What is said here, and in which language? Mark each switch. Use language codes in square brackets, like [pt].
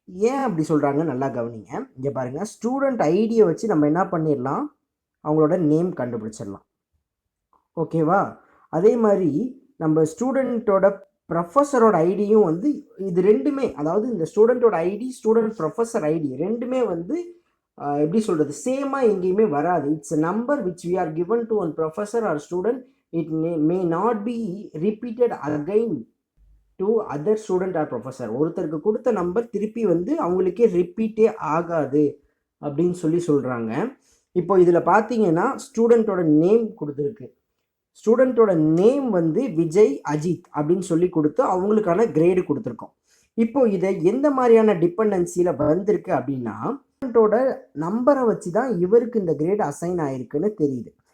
[ta] ஏன் அப்படி சொல்கிறாங்க நல்லா கவனிங்க. இங்கே பாருங்கள், ஸ்டூடெண்ட் ஐடியை வச்சு நம்ம என்ன பண்ணிடலாம், அவங்களோட நேம் கண்டுபிடிச்சிடலாம். ஓகேவா? அதே மாதிரி நம்ம ஸ்டூடெண்ட்டோட ப்ரொஃபஸரோட ஐடியும் வந்து இது ரெண்டுமே, அதாவது இந்த ஸ்டூடெண்ட்டோட ஐடி, ஸ்டூடெண்ட் ப்ரொஃபஸர் ஐடி ரெண்டுமே வந்து எப்படி சொல்கிறது, சேமாக எங்கேயுமே வராது. [en] It's a number which we are given to one professor or student. It may not be repeated again to other student or professor. [ta] ஒருத்தருக்கு கொடுத்த நம்பர் திருப்பி வந்து அவங்களுக்கே ரிப்பீட்டே ஆகாது அப்படின்னு சொல்லி சொல்கிறாங்க. இப்போ இதில் பார்த்தீங்கன்னா ஸ்டூடெண்ட்டோட நேம் கொடுத்துருக்கு. ஸ்டூடெண்ட்டோட நேம் வந்து விஜய் அஜித் அப்படின்னு சொல்லி கொடுத்து அவங்களுக்கான கிரேடு கொடுத்துருக்கோம். இப்போ இதை எந்த மாதிரியான டிபெண்டன்சியில் வந்திருக்கு அப்படின்னா, ஸ்டூடெண்ட்டோட நம்பரை வச்சு தான் இவருக்கு இந்த கிரேட் அசைன் ஆயிருக்குன்னு தெரியுது.